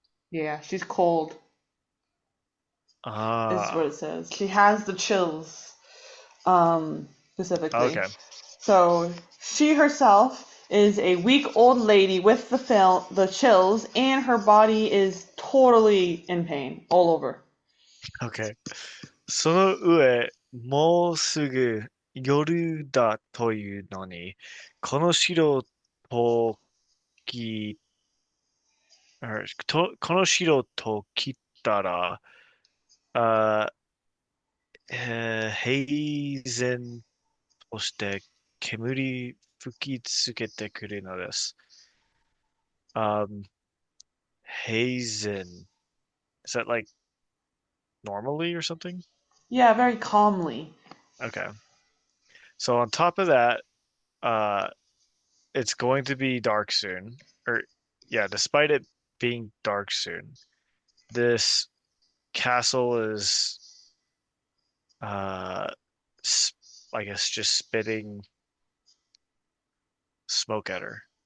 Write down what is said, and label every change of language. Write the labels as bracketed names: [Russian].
[English] Yeah, she's cold. Is what it says. She has the chills. Specifically. Okay. So she herself is a weak old lady with the chills, and her body is totally in pain all over. Okay. [Japanese] その上、もうすぐ夜だというのに、この城とき、この城と来たら、あ平然として煙吹きつけてくるのです。平然. [English] Is that like normally or something? Yeah, very calmly. Okay. So on top of that, it's going to be dark soon. Or yeah, despite it being dark soon, this castle is I guess just spitting smoke at her.